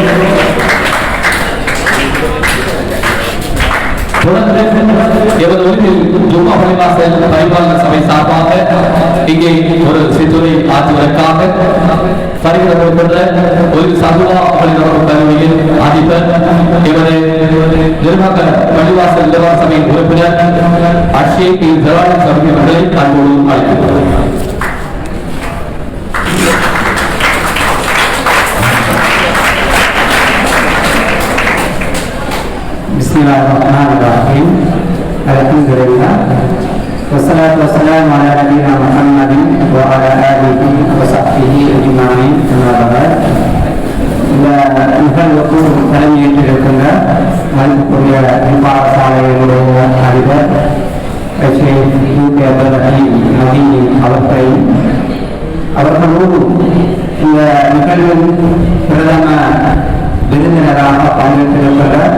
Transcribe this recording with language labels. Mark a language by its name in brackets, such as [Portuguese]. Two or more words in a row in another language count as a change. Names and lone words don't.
[Tamil] தொடர்ந்து எமது உரிமையில் ஜும்மா பள்ளிவாசல் பரிபாலன சபை சார்பாக இங்கே ஒரு சிற்றுரை ஆற்றுவதற்காக வருகின்ற ஒரு சதுவா பள்ளிவாசல் கல்லூரியின் அதிபர், எமது நிர்வாக பள்ளிவாசல் நிர்வாக சபையின் உறுப்பினர் அஷேக் ஜவான் சபை அவர்களை அன்போடு அழைக்கிறோம். [Arabic] بسم الله الرحمن الرحيم. الحمد لله. والصلاة والسلام على نبينا محمد وعلى آله وصحبه أجمعين. أما بعد. [Tamil] இந்த நிகழ்வுக்கு தலைமையேற்றிருக்கின்ற மதிப்புக்குரிய பாடசாலைகளுடைய அதிபர் அவர்களோடு இந்த நிகழ்வின் பிரதம விருந்தினராக பங்கேற்றிருக்கிற